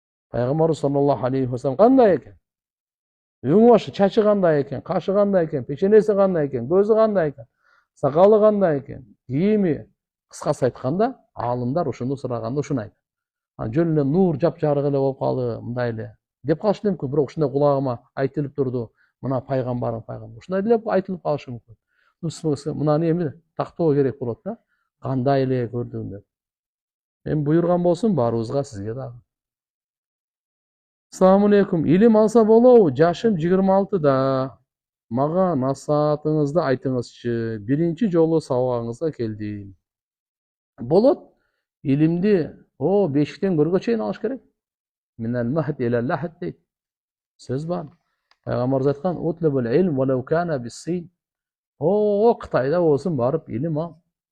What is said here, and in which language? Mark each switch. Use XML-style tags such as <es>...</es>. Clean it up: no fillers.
<ky>Пайгамбарыбыз саллаллаху алейхи вассалам кандай экен? Өң башы, чачы кандай экен, кашы кандай экен, печенеси кандай экен, көзү кандай экен, сакалы кандай экен, кийими, кыскасы айтканда, аалымдар ушуну сураганда ушуну айтат. Жөн эле нур жапжарык эле болуп калды, мындай эле деп калышы мүмкүн, бирок ушундай кулагыма айтылып турду, мына пайгамбарым. Ушундай деле айтылып калышы мүмкүн. Мынаны эми тактоо керек болот да, кандай эле көрдүң деп. Эми буйрган болсун баарыбызга, сизге дагы. Assalamu alaikum. İlim alsa болобу? Жашым 26-да. Мага насаатыңызды айтыңызчы. Биринчи жолу сабагыңызга келдим. Болот. Илимди бешиктен көргө чейин алыш керек.</ky> <ar>Минал махд илал лахд</ar> <ky>дейт. Сөз бар. Пайгамбарыбыз айткан:</ky> <ar>"Утлубул илм валау кана бис-син."</ar> <ky>Кытайда болсун барып илим ал.</ky>